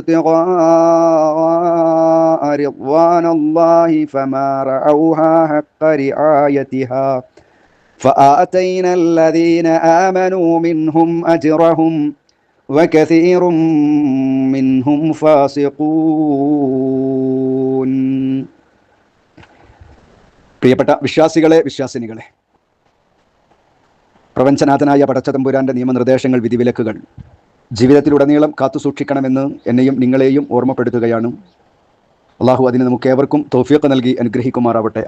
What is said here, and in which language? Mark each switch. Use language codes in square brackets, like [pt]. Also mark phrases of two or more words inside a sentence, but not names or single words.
[ar] ابتغاء رضوان الله فما رعوها حق رعايتها فآتينا الذين آمنوا منهم أجرهم وكثير منهم فاسقون. [ml] പ്രിയപ്പെട്ട വിശ്വാസികളെ, വിശ്വാസിനികളെ, പ്രപഞ്ചനാഥനായ പടച്ചതമ്പുരാന്റെ നിയമനിർദ്ദേശങ്ങൾ, വിധിവിലക്കുകൾ ജീവിതത്തിലുടനീളം കാത്തുസൂക്ഷിക്കണമെന്ന് എന്നെയും നിങ്ങളെയും ഓർമ്മപ്പെടുത്തുകയാണ്. അള്ളാഹു അതിന് നമുക്ക് ഏവർക്കും തൗഫീഖ് നൽകി അനുഗ്രഹിക്കുമാറാവട്ടെ.